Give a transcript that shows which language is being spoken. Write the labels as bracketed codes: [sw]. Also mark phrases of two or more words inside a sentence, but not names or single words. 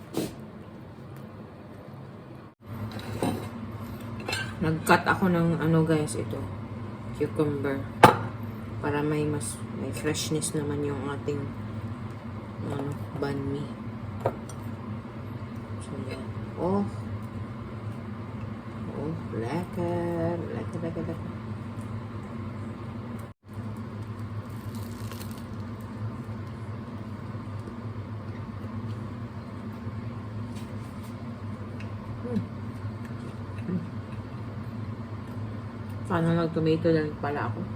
[tl] Nag-cut ako ng guys, ito. Cucumber. Para may freshness naman yung ating banh mi. So, yan. [nl] Oh, lekker. Lekker. [tl] Sana mag-tomato lang pala ako.